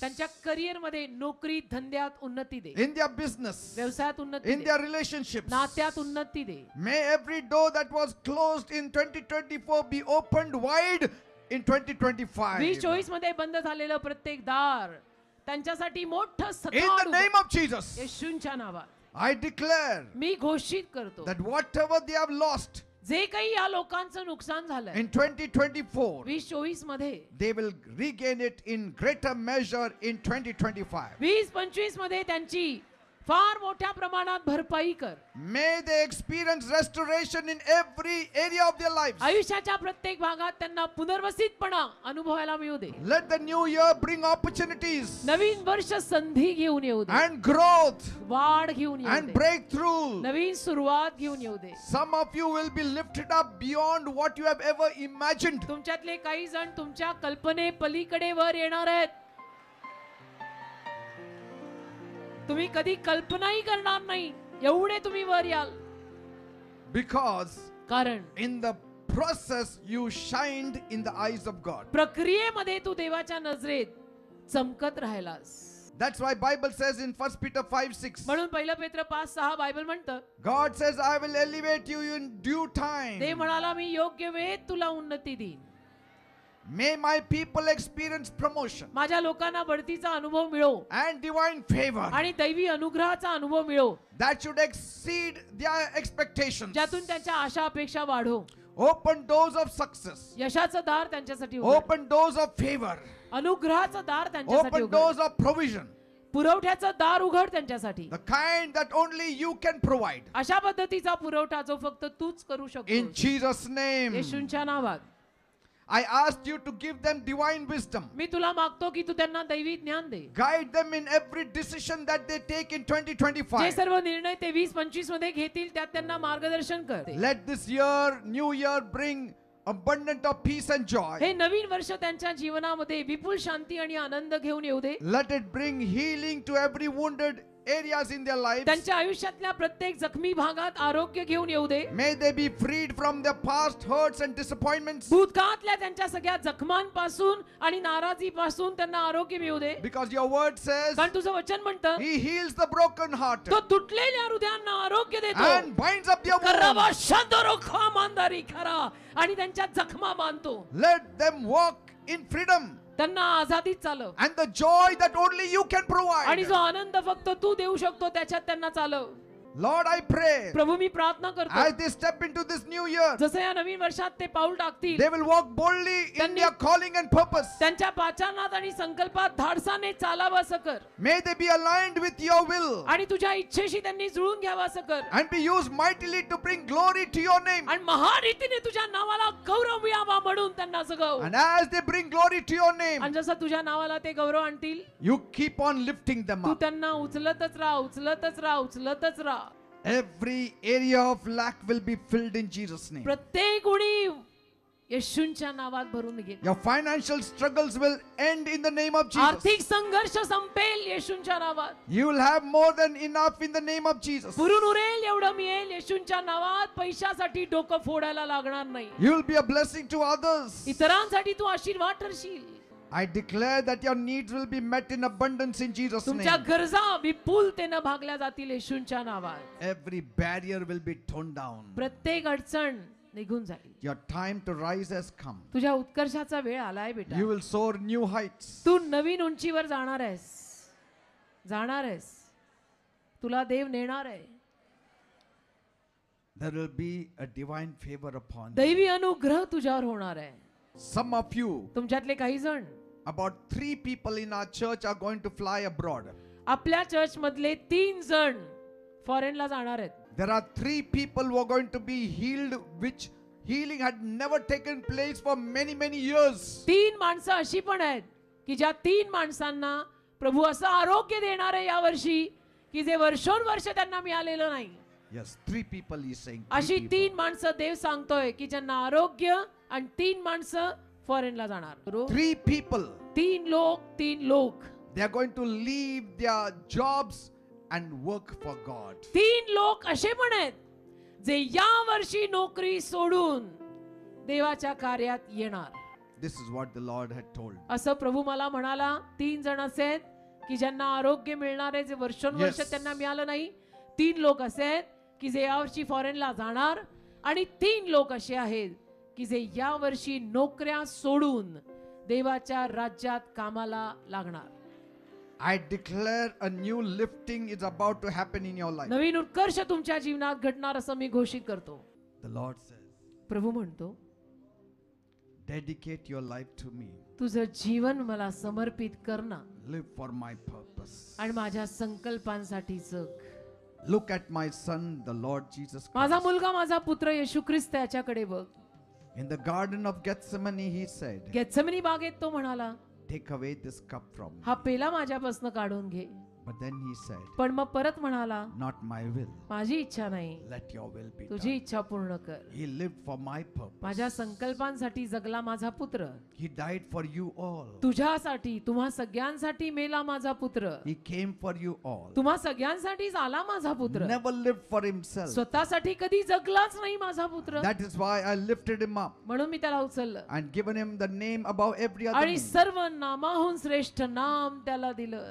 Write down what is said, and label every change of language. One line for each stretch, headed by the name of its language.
Marathi: त्यांच्या करिअर मध्ये नोकरी धंद्यात उन्नती दे,
English: in their business,
Marathi: व्यवसायात उन्नती
English: in
Marathi: दे,
English: their relationships.
Marathi: नात्यात उन्नती दे.
English: May every door that was closed in 2024 be opened wide in 2025.
Marathi: 2024 मध्ये बंद झालेलं प्रत्येक दार त्यांच्यासाठी मोठं
English: In
Marathi: सताड
English: the name of Jesus,
Marathi: येशूंच्या नावात
English: I declare
Marathi: मी घोषित करतो
English: that whatever they have lost
Marathi: जे काही या लोकांचं नुकसान झालंय
English: in 2024,
Marathi: 2024 मध्ये
English: they will regain it in greater measure in 2025.
Marathi: 2025 मध्ये त्यांची फार मोठ्या प्रमाणात भरपाई कर.
English: May they experience restoration in every area of their lives.
Marathi: आयुष्याच्या प्रत्येक भागात त्यांना पुनर्वसितपणा अनुभवायला मिळू दे.
English: Let the new year bring opportunities
Marathi: नवीन वर्ष संधी घेऊन येऊ दे,
English: and growth
Marathi: वाढ घेऊन येऊ
English: and
Marathi: दे,
English: breakthrough.
Marathi: नवीन सुरुवात घेऊन येऊ दे.
English: Some of you will be lifted up beyond what you have ever imagined.
Marathi: तुमच्यातले काही जण तुमच्या कल्पने पलीकडे वर येणार आहेत. तुम्ही कधी कल्पनाही करणार नाही एवढे तुम्ही वर याल,
English: Because
Marathi: कारण
English: in the process you shined in the eyes of God.
Marathi: प्रक्रियेमध्ये तू देवाच्या नजरेत चमकत राहिलास.
English: That's why Bible says in 1 Peter 5:6.
Marathi: म्हणून पहिलं पेत्र 5:6 बायबल म्हणतं,
English: God says, I will elevate you in due time.
Marathi: ते म्हणाला मी योग्य वेळेत तुला उन्नती देईन.
English: May my people experience promotion
Marathi: माझ्या लोकांना बढतीचा अनुभव मिळो
English: and divine favor
Marathi: आणि दैवी अनुग्रहाचा अनुभव मिळो,
English: that should exceed their expectations.
Marathi: ज्यातून त्यांच्या आशा अपेक्षा वाढो.
English: Open doors of success.
Marathi: यशाचं दार त्यांच्यासाठी उघड,
English: Open doors of favor.
Marathi: अनुग्रहाचं दार त्यांच्यासाठी
English: Open
Marathi: उघड,
English: doors of provision.
Marathi: पुरवठ्याचं दार उघड त्यांच्यासाठी.
English: The kind that only you can provide.
Marathi: अशा पद्धतीचा पुरवठा जो फक्त तूच करू
English: In
Marathi: शकतो.
English: Jesus' name.
Marathi: येशूंच्या नावात
English: I asked you to give them divine wisdom.
Marathi: मी तुला मागतो की तू त्यांना दैवी ज्ञान दे.
English: Guide them in every decision that they take in
Marathi: जे
English: 2025.
Marathi: सर्व निर्णय ते 2025 मध्ये घेतील त्यात त्यांना मार्गदर्शन कर.
English: Let this year, new year, bring abundant of peace and joy.
Marathi: हे नवीन वर्ष त्यांच्या जीवनामध्ये विपुल शांती आणि आनंद घेऊन येऊ दे.
English: Let it bring healing to every wounded areas in their lives.
Marathi: त्यांच्या आयुष्यातल्या प्रत्येक जखमी भागात आरोग्य घेऊन येऊ दे.
English: May they be freed from their past hurts and disappointments.
Marathi: भूतकाळातल्या त्यांच्या सगळ्या जखमांपासून आणि नाराजीपासून त्यांना आरोग्य मिळू दे.
English: Because your word says
Marathi: कारण तुझं वचन म्हणतं
English: He heals the broken heart
Marathi: तो तुटलेल्या हृदयांना आरोग्य देतो.
English: and binds up their
Marathi: करावा
English: wounds.
Marathi: शांदरो खामानदारी खरा आणि त्यांच्या जखमा बांधतो.
English: Let them walk in freedom
Marathi: त्यांना आझादीत चालव
English: and the joy that only you can
Marathi: आणि
English: provide.
Marathi: जो आनंद फक्त तू देऊ शकतो त्याच्यात त्यांना चालव.
English: Lord, I pray
Marathi: प्रभू मी प्रार्थना करतो
English: as they step into this new year,
Marathi: जसं या नवीन वर्षात ते पाऊल टाकतील
English: they will walk boldly in their calling and purpose.
Marathi: त्यांच्या पाचारणात आणि संकल्पात धाडसाने चालावं असं कर
English: May they be aligned with your will
Marathi: आणि तुझ्या इच्छेशी त्यांनी जुळून घ्यावं असं कर
English: and be used mightily to bring glory to your name.
Marathi: आणि महारीतीने तुझ्या नावाला गौरव मिळावा म्हणून त्यांना जगव.
English: And as they bring glory to your name,
Marathi: आणि जसं तुझ्या नावाला ते गौरव आणतील
English: you keep on lifting them
Marathi: Tu
English: up.
Marathi: त्यांना उचलतच राहा, उचलतच राहा, उचलतच राहा.
English: Every area of lack will be filled in Jesus' name.
Marathi: प्रत्येक उणीव येशूंच्या नावात भरून घे.
English: Your financial struggles will end in the name of Jesus.
Marathi: आर्थिक संघर्ष संपेल येशूंच्या नावात.
English: You will have more than enough in the name of Jesus.
Marathi: पुरून उरेल एवढं मिळेल येशूंच्या नावात. पैशासाठी डोकं फोडायला लागणार नाही.
English: You will be a blessing to others.
Marathi: इतरांसाठी तू आशीर्वाद ठरशील.
English: I declare that your needs will be met in abundance in Jesus'
Marathi: तुमच्या
English: name.
Marathi: गरजा विपुलतेने भागल्या जातील येशूंच्या नावात.
English: Every barrier will be torn down.
Marathi: प्रत्येक अडचण निघून जाईल.
English: Your time to rise has come.
Marathi: तुझ्या उत्कर्षाचा वेळ आलाय बेटा.
English: You will soar new heights.
Marathi: तू नवीन उंचीवर जाणार आहेस, जाणार आहेस. तुला देव नेणार आहे.
English: There will be a divine favor upon you.
Marathi: दैवी अनुग्रह तुझ्यावर होणार आहे.
English: Some of you,
Marathi: तुमच्यातले काही जण,
English: about 3 people in our church are going to fly abroad.
Marathi: आपल्या चर्च मधले 3 जण फॉरेनला जाणार आहेत.
English: There are 3 people who are going to be healed, which healing had never taken place for many years.
Marathi: 3 माणसं अशी पण आहेत की ज्या 3 माणसांना प्रभू असं आरोग्य देणार आहे यावर्षी की जे वर्षोनवर्ष त्यांना मिळालेलं नाही.
English: Yes, 3 people he is saying.
Marathi: अशी 3 माणसं देव सांगतोय की ज्यांना आरोग्य आणि 3 माणसं फॉरेनला जाणार.
English: 3 people.
Marathi: 3 लोक
English: They are going to leave their jobs and work for God.
Marathi: 3 लोक असे पण आहेत जे या वर्षी नोकरी सोडून देवाच्या कार्यात येणार.
English: This is what the Lord had told.
Marathi: असं प्रभू मला म्हणाला 3 जण असे आहेत की ज्यांना आरोग्य मिळणार आहे, जे वर्षोनवर्ष
English: Yes.
Marathi: त्यांना मिळालं नाही. 3 लोक असे आहेत की जे यावर्षी फॉरेनला जाणार, आणि 3 लोक असे आहेत की जे यावर्षी नोकऱ्या सोडून देवाच्या राज्यात कामाला लागणार.
English: I declare a new lifting is about to happen in your life.
Marathi: नवीन उत्कर्ष तुमच्या जीवनात घडणार असं मी घोषित करतो.
English: The Lord says,
Marathi: प्रभू म्हणतो,
English: dedicate your life to me.
Marathi: तुझं जीवन मला समर्पित कर ना,
English: Live for my purpose.
Marathi: आणि माझ्या संकल्पांसाठी जग.
English: Look at my son, the Lord Jesus
Marathi: माझा
English: Christ.
Marathi: मुलगा, माझा पुत्र येशू ख्रिस्त याच्याकडे बघ.
English: In the garden of Gethsemane, he said,
Marathi: Gethsemane बागेत तो म्हणाला,
English: take away this cup from me.
Marathi: हा पेला माझ्यापासून काढून घे.
English: But then he said,
Marathi: पण मग परत म्हणाला,
English: not my will,
Marathi: माझी इच्छा नाही,
English: let your will be
Marathi: तुझी
English: done.
Marathi: इच्छा पूर्ण कर.
English: He lived for my purpose.
Marathi: माझ्या संकल्पांसाठी जगला माझा पुत्र.
English: He died for you all.
Marathi: तुझ्यासाठी, तुम्हा सगळ्यांसाठी मेला माझा पुत्र.
English: He came for you all.
Marathi: तुम्हा सगळ्यांसाठीच आला माझा पुत्र.
English: Never lived for himself.
Marathi: स्वतःसाठी कधी जगलाच नाही माझा पुत्र.
English: That is why I lifted him up
Marathi: म्हणून मी त्याला उचललं
English: and given him the name above every other
Marathi: आणि
English: name.
Marathi: सर्व नामाहून श्रेष्ठ नाम त्याला दिलं.